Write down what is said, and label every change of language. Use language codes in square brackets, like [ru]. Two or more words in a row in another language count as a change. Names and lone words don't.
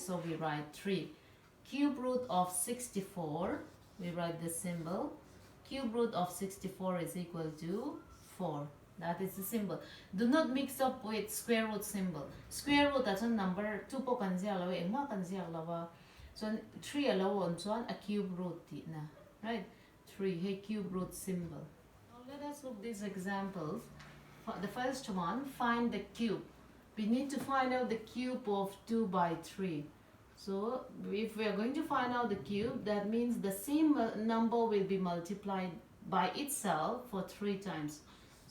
[en] So we write 3. Cube root of 64, we write the symbol. Cube root of 64 is equal to 4. That is the symbol. Do not mix up with square root symbol. Square root that's a number [lus] 2 po kan zia lawa ma kan zia lawa. [en] So 3 alone [lus] chuan a [en] cube root [lus] ti na, [en] right? 3 hey cube root symbol. Now let us look these examples. The first one, find the cube. We need to find out the cube of 2 by 3. So if we are going to find out the cube, that means the same number will be multiplied by itself for 3 times.